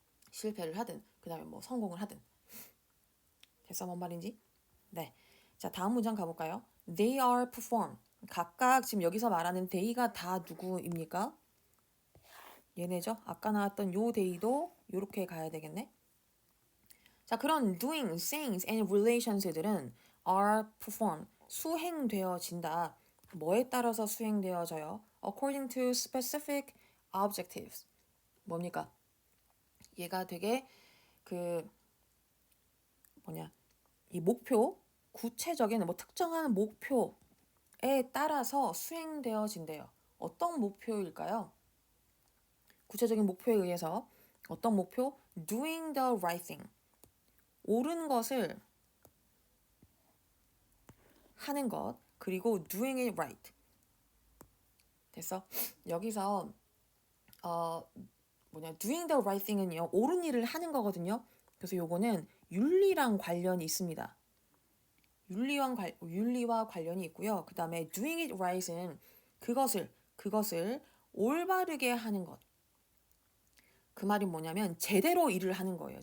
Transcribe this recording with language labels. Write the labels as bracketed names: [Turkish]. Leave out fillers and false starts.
[Korean] 실패를 하든, 그 다음에 뭐 성공을 하든. 됐어? 뭔 말인지? 네. 자, 다음 문장 가볼까요? [English] They are performed. [Korean] 각각 지금 여기서 말하는 they가 다 누구입니까? 얘네죠? 아까 나왔던 요 they도 요렇게 가야 되겠네? 자, 그런 doing, things, and relations들은 [English] are performed, [Korean] 수행되어진다. 뭐에 따라서 수행되어져요? [English] According to specific objectives. [Korean] 뭡니까? 얘가 되게 그 이 목표, 구체적인 뭐 특정한 목표에 따라서 수행되어진대요. 어떤 목표일까요? 구체적인 목표에 의해서 어떤 목표? [English] Doing the right thing. [Korean] 옳은 것을 하는 것. [English] 그리고 doing it right. [Korean] 됐어? 여기서 [English] doing the right thing [Korean] 은요. 옳은 일을 하는 거거든요. 그래서 요거는 윤리랑 관련이 있습니다. 윤리와 관련이 있고요. 그 다음에 [English] doing it right [Korean] 은 그것을 올바르게 하는 것. 그 말이 뭐냐면 제대로 일을 하는 거예요.